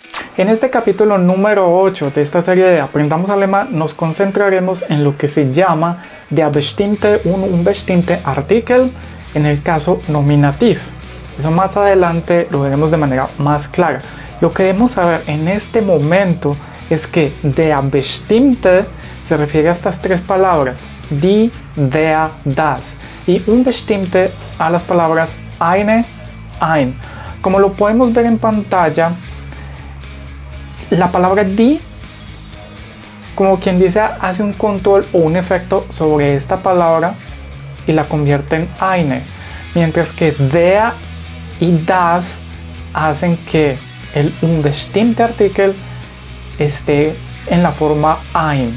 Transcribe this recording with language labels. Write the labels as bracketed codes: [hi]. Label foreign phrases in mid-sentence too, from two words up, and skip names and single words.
[es] En este capítulo número 8 de esta serie de Aprendamos Alemán nos concentraremos en lo que se llama [de] der bestimmte un unbestimmte Artikel [es] en el caso nominativ. Eso más adelante lo veremos de manera más clara. Lo que debemos saber en este momento es que [de] der bestimmte [es] se refiere a estas tres palabras, [de] die, der, das, [es] y unbestimmte a las palabras [de] eine, ein. [es] Como lo podemos ver en pantalla, la palabra die, como quien dice, hace un control o un efecto sobre esta palabra y la convierte en eine, mientras que der y das hacen que el [de] unbestimmte Artikel [es] esté en la forma ein.